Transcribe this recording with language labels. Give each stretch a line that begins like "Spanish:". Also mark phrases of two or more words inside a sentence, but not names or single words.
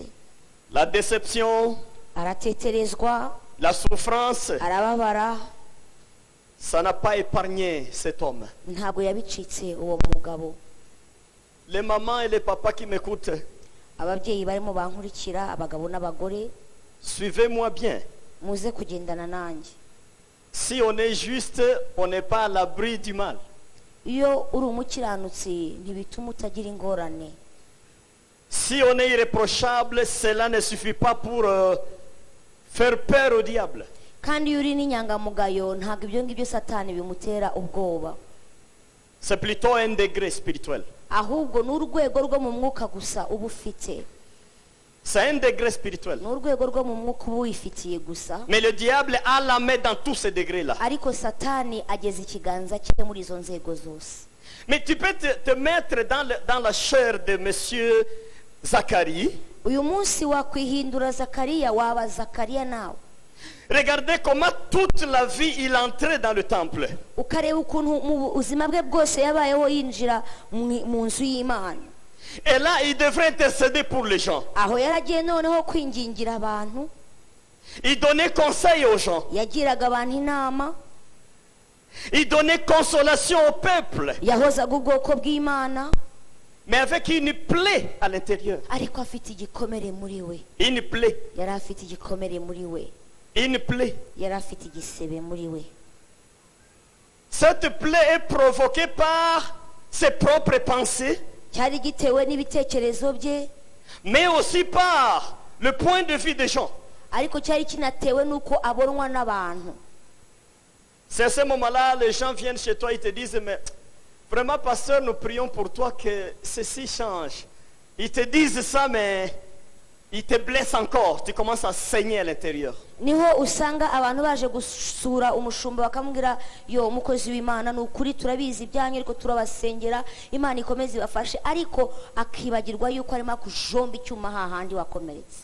French: La déception,
Kinyarwanda: arateterezwa,
French: la souffrance,
Kinyarwanda: arababara.
French: ça n'a pas épargné cet homme.
Kinyarwanda: Ntabwo yabicitse uwo mugabo.
French: Les mamans et les papas qui m'écoutent,
Kinyarwanda: Ababyeyi barimo bankurikira, abagabo n'abagore,
French: suivez-moi bien.
Kinyarwanda: muze kugendana nanjye.
French: Si on est juste, on n'est pas à l'abri du mal.
Kinyarwanda: Iyo uri umukiranutsi ntibituma utagira ingorane.
French: Si on est irréprochable, cela ne suffit pas pour faire peur au diable.
Kinyarwanda: Kandi iyo uri n'inyangamugayo ntabwo ibyo ngibyo Satani bimutera ubwoba.
French: C'est plutôt un degré spirituel.
Kinyarwanda: Ahubwo ni urwego rwo mu mwuka gusa uba ufite.
French: C'est un degré spirituel.
Kinyarwanda: Ni urwego rwo mu mwuka uba wifitiye gusa.
French: Mais le diable a la main dans tous ces degrés-là.
Kinyarwanda: Ariko Satani ageze ikiganza cye muri izo nzego zose.
French: Mais tu peux te mettre dans la chair de monsieur Zacharie.
Kinyarwanda: Uyu munsi wakwihindura Zakariya, waba Zakariya nawe.
French: Regardez comment toute la vie il entrait dans le temple.
Kinyarwanda: Ukareba ukuntu mu buzima bwe bwose yabayeho yinjira mu nzu y'Imana.
French: Et là, il devrait intercéder pour les gens.
Kinyarwanda: Aho yaragiye noneho kwingingira abantu.
French: Il donnait conseil aux gens.
Kinyarwanda: Yagiraga abantu inama.
French: Il donnait consolation au peuple.
Kinyarwanda: Yahozaga ubwoko bw'Imana.
French: Mais avec une plaie à l'intérieur.
Kinyarwanda: Ariko afite igikomere muri we.
French: Une plaie.
Kinyarwanda: Yari afite igikomere muri we.
French: Une plaie.
Kinyarwanda: Yari afite igisebe muri we.
French: Cette plaie est provoquée par ses propres pensées.
Kinyarwanda: Cyari gitewe n'ibitekerezo bye,
French: Mais aussi par le point de vue des gens.
Kinyarwanda: ariko cyari kinatewe nuko abonwa n'abantu.
French: C'est à ce moment-là, les gens viennent chez toi, ils te disent, mais vraiment, pasteur, nous prions pour toi que ceci change. Ils te disent ça, mais ils te blessent encore. Tu commences à saigner à l'intérieur.
Kinyarwanda: Niho usanga abantu baje gusura umushumba bakamubwira yo mukozi w'Imana n'ukuri turabizi ibyanyu ariko turabasengera Imana ikomeze ibafashe, ariko akibagirwa yuko arimo kujomba icyuma hahandi wakomeretse.